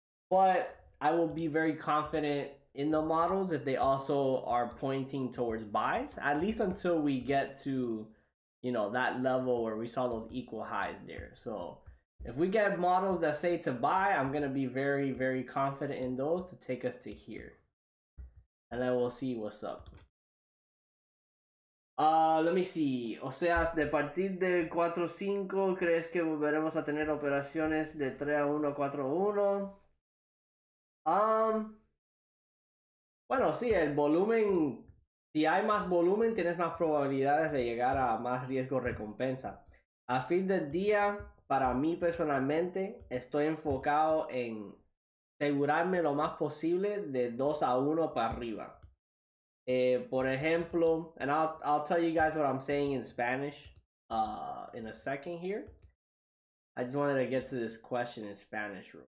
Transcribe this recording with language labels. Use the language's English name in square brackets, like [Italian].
[English] But I will be very confident in the models if they also are pointing towards buys, at least until we get to, you know, that level where we saw those equal highs there. So if we get models that say to buy, I'm gonna be very, very confident in those to take us to here. And then we'll see what's up. Let me see. [Spanish] O sea, de partir del 4-5, ¿crees que volveremos a tener operaciones de 3-1, 4-1? Bueno, sí, el volumen, si hay más volumen, tienes más probabilidades de llegar a más riesgo-recompensa. A fin del día, para mí personalmente, estoy enfocado en asegurarme lo más posible de 2-1 para arriba. Por ejemplo, [English] and I'll tell you guys what I'm saying in Spanish in a second here. I just wanted to get to this question in Spanish.